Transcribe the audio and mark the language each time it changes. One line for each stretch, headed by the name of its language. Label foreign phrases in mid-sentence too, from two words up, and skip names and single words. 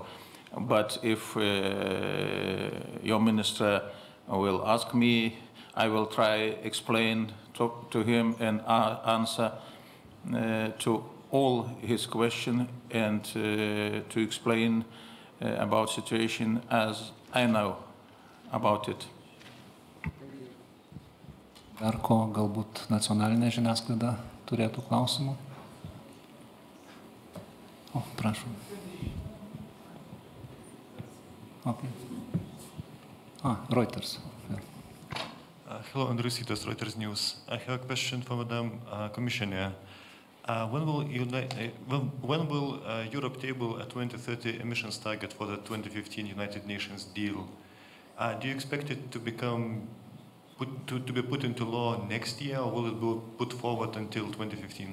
English: But if your minister will ask me, I will try explain to him and answer to all his questions and to explain about situation as I know about it.
Lithuanian: Dar ko galbūt nacionalinė žiniasklaida turėtų klausimų? O, prašom. Okay. Reuters.
English: Yeah. Hello, Andrus Sitas, Reuters News. I have a question for Madam Commissioner. When will Europe table a 2030 emissions target for the 2015 United Nations deal? Do you expect it to become to be put into law next year, or will it be put forward until 2015?